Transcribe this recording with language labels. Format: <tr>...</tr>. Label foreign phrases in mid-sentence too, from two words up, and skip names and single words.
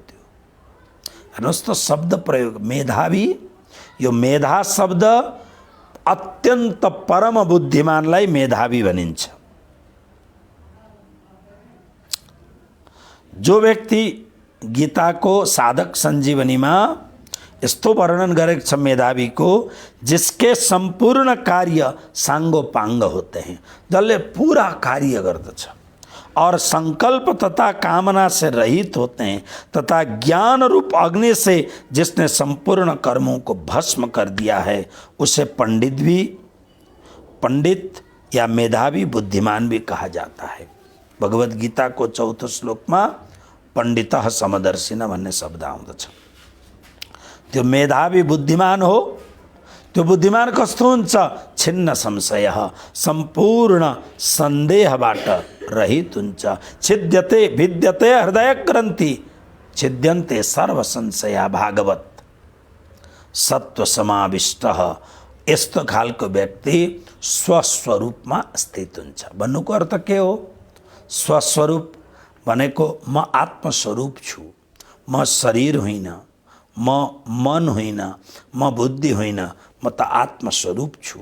<ne>त्यो हेर्नुहोस् त शब्द प्रयोग मेधावी, यो मेधा शब्द अत्यन्त परम बुद्धिमानलाई मेधावी भनिन्छ। जो व्यक्ति गीताको साधक संजीवनीमा यस्तो वर्णन गरेको छ मेधावी को,</ne> <hi>जिसके संपूर्ण कार्य सांगो पांग होते हैं,</hi> <ne>जसले पूरा कार्य गर्दछ</ne> <hi>और संकल्प तथा कामना से रहित होते हैं, तथा ज्ञान रूप अग्नि से जिसने संपूर्ण कर्मों को भस्म कर दिया है, उसे पंडित या मेधावी बुद्धिमान भी कहा जाता है।</hi> <ne>भगवत गीता को 4 श्लोक में</ne> <sa>पंडितः समदर्शिन</sa> <ne>भन्ने शब्द आउँदछ। त्यो मेधावी बुद्धिमान हो। त्यो बुद्धिमान कस्तो हुन्छ? छिन्न संशय, संपूर्ण संदेहबाट रहित हुन्छ।</ne> <sa>छिद्यते भिद्यते हृदय ग्रन्थि, छिद्यन्ते सर्व संशया भागवत, सत्व समाविष्ट।</sa> <ne>यस्तो खालको व्यक्ति स्वस्वरूपमा स्थित हुन्छ। भन्नुको अर्थ के हो? स्वस्वरूप भनेको म आत्मस्वरूप छु, म शरीर होइन, म मन होइन, म बुद्धि होइन, म त आत्मस्वरूप छु।</ne>